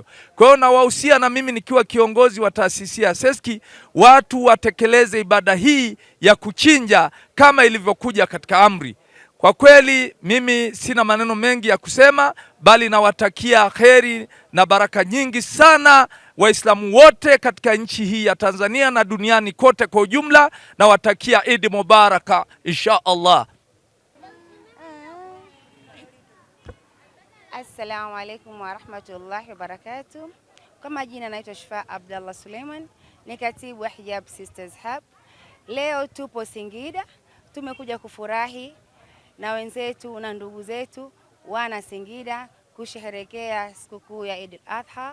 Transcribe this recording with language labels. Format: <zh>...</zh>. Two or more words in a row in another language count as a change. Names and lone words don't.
<sw>Kwa hiyo nawahusia, na mimi nikiwa kiongozi wa taasisi ya Seski, watu watekeleze ibada hii ya kuchinja kama ilivyokuja katika amri. Kwa kweli mimi sina maneno mengi ya kusema, bali nawatakia kheri na baraka nyingi sana Waislamu wote katika nchi hii ya Tanzania na duniani kote kwa ujumla. Nawatakia</sw> <ar>عيد مبارك إن شاء الله. السلام عليكم ورحمة الله وبركاته.</ar> <sw>Kwa majina naitwa Shifa Abdallah Suleiman, ni katibu wa Hijab Sisters Hub. Leo tupo Singida, tumekuja kufurahi na wenzetu na ndugu zetu wana Singida kusherehekea sikukuu ya Eid al-Adha.</sw>